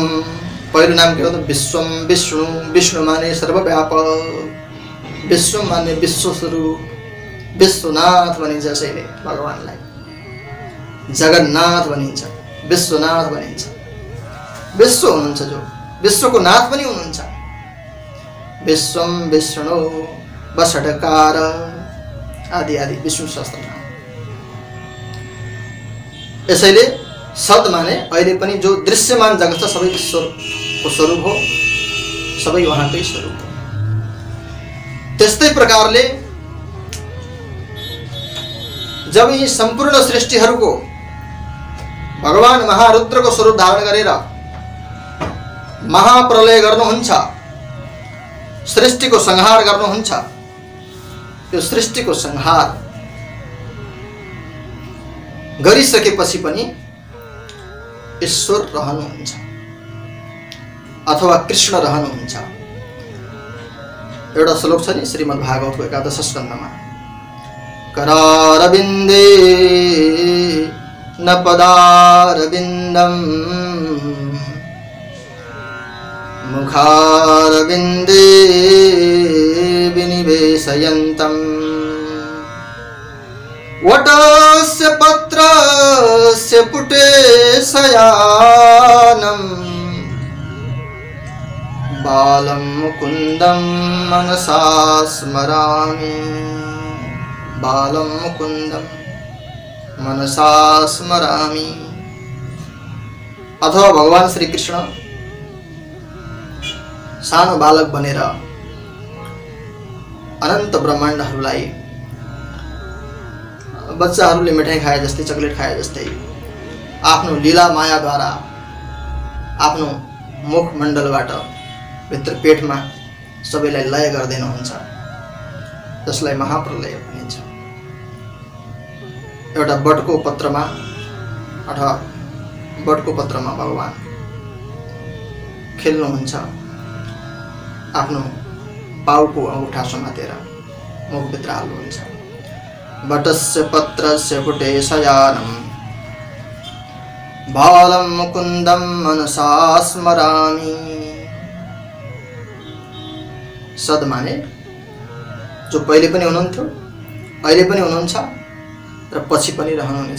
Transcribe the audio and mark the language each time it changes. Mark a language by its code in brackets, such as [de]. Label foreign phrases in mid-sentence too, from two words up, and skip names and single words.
[ne] पहिलो नाम के हो त? [sa] विश्वम विष्णु। [ne] विष्णु माने सर्वव्यापक, विश्व माने विश्व स्वरूप, विश्वनाथ भनिन्छ। यसैले भगवानलाई जगन्नाथ भनिन्छ, विश्वनाथ भनिन्छ। विश्व हुनुहुन्छ जो विश्वको नाथ पनि हुनुहुन्छ। [sa] विश्वम विष्णु वषट्कार आदि आदि विष्णु सहस्रनाम। [ne] यसैले सद माने अहिले पनि जो दृश्यमान जगत छ सबै ईश्वरको स्वरूप हो, सबै उहाँकै स्वरूप हो। त्यस्तै प्रकारले जब यी सम्पूर्ण सृष्टिहरूको भगवान महारुद्रको स्वरूप धारण गरेर महाप्रलय गर्नुहुन्छ, सृष्टिको संहार गर्नुहुन्छ, यो सृष्टिको संहार गरिसकेपछि पनि ईश्वर रहनुहुन्छ अथवा कृष्ण रहनुहुन्छ। एउटा श्लोक छ नि श्रीमद् भागवतको 11 स्कन्धमा, [sa] करारविन्दे न पदारविन्दम मुखारविन्दे विनिवेशयन्तम् वटस्य पत्रस्य पुटे शयानं बालं मुकुन्दं मनसा स्मरामि। बालं मुकुन्दं मनसा स्मरामि। [ne] अथवा भगवान श्री कृष्ण सानो बालक बनेर अनन्त ब्रह्माण्डहरूलाई बच्चाहरूले मिठाई खाए जस्तै, चकलेट खाए जस्तै आफ्नो लीला मायाद्वारा आफ्नो मुखमण्डलबाट भित्र पेटमा सबैलाई लय गर्दिनुहुन्छ, जसलाई महाप्रलय भनिन्छ। एउटा बटको पत्रमा अथवा बटको पत्रमा भगवान खेल्नुहुन्छ, आफ्नो पाउको अंगूठा समातेर मुखभित्र हाल्नुहुन्छ। [sa] बटस्य पत्रस्य पुटे शयानं बालं मुकुन्दं मनसा स्मरामि। [ne] सद माने जो पहिले पनि हुनुहुन्थ्यो, अहिले पनि हुनुहुन्छ र पछि पनि रहनुहुनेछ।